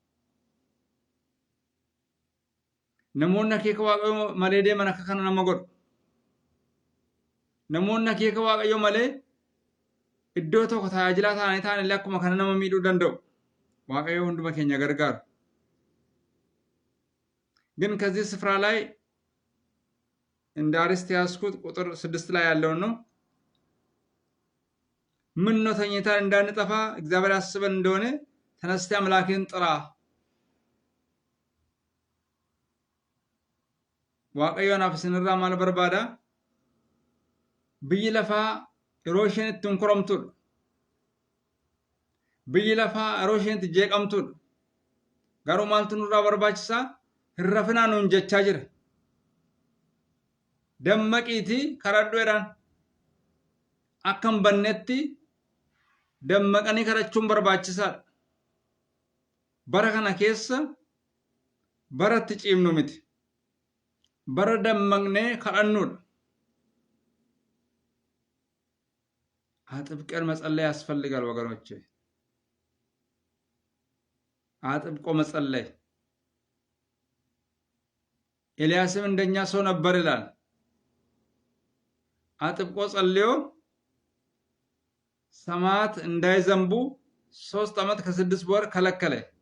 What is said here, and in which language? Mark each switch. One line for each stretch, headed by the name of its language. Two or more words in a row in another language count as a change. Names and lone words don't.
Oromo: namoonni akeeka waaqayyoo malee deeman akka kana nama godhu. namoonni akeeka waaqayyoo malee iddoo tokko tajaajilaa ta'an illee akkuma kana nama miidhuu danda'u. waaqayyoo hunduma keenya gargaaru።
Amharic: ግን ከዚህ ስፍራ ላይ እንደ አርስት ያስኩት ቁጥር 6 ላይ ያለው ነው። ምን ነው ተኝተን እንዳንጠፋ እግዚአብሔር ያስበን እንደሆነ ተነስተህ አምላክህን ጥራ።
Oromo: waaqayyoon afsinirraa maal barbaada? biyyi lafaa yeroo isheen itti hunkuramtudha. biyyi lafaa yeroo isheen itti jeeqamtudha. garuu maaltu nurraa barbaachisaa? hin rafinaa nuun jechaa jira. dammaqiitii kadhadhu jedhaan. akka hin bannetti dammaqanii kadhachuun barbaachisaadha. bara kana keessa bara itti ciimnu miti. bara dammaqnee kadhannudha.
Amharic: አጥብቀን መጸለይ ያስፈልጋል ወገኖቼ። አጥብቆ መጸለይ። ኤልያስም እንደኛ ሰው ነበር ይላል። አጥብቆ ጸልዮ ሰማያት እንዳይዘንቡ 3 ዓመት ከ6 ወር ከለከለ።